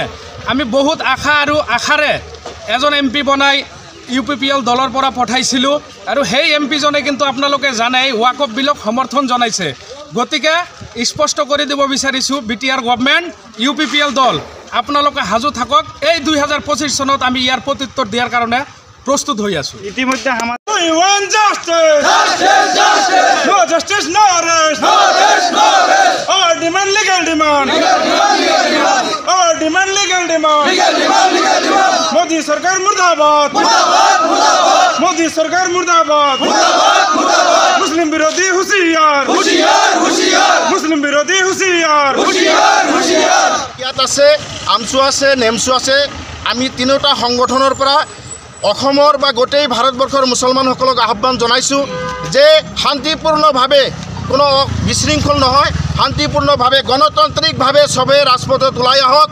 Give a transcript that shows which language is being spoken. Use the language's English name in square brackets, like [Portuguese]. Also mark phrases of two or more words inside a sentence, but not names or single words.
[Assamese] আমি বহুত আশা আৰু আশাৰে এজন MP বনাই UPPL দলৰ পৰা পঠাইছিলোঁ আৰু সেই MP জনে কিন্তু আপোনালোকে জানে ওয়াকফ বিলক সমৰ্থন জনাইছে। গতিকে স্পষ্ট কৰি দিব বিচাৰিছোঁ বিটিআৰ গভৰ্নমেণ্ট UPPL দল আপোনালোকে সাজু থাকক। এই 2025 চনত আমি ইয়াৰ প্ৰত্যুত্তৰ দিয়াৰ কাৰণে প্রস্তুত হয়ে আছো। ইতিমধ্যে আমার [Hindi] मोदी सरकार मुर्दाबाद, मोदी सरकार मुर्दाबाद, मुस्लिम विरोधी हुशियार, मुस्लिम विरोधी हुशियार। [Assamese] ইয়াত আছে আমচু আছে নেমচু আছে। আমি তিনিটা সংগঠনৰ পৰা অসমৰ বা গোটেই ভাৰতবৰ্ষৰ মুছলমানসকলক আহ্বান জনাইছোঁ যে শান্তিপূৰ্ণভাৱে কোনো বিশৃংখল নহয়, শান্তিপূৰ্ণভাৱে গণতান্ত্ৰিকভাৱে সবে ৰাজপথত ওলাই আহক।